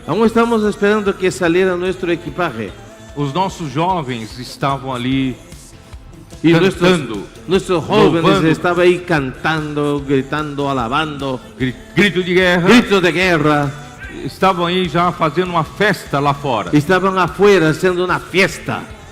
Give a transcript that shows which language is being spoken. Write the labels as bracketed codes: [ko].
[es] aún estamos esperando que saliera nuestro equipaje. [pt] Os nossos jovens estavam ali [es] Y [pt] cantando, [es] nuestros jóvenes [pt] louvando, [es] estaban ahí cantando, gritando, alabando, [pt] grito de guerra. [es] gritos de guerra. [pt] Estavam aí já fazendo uma festa lá fora. [es] Estaban afuera haciendo una fiesta.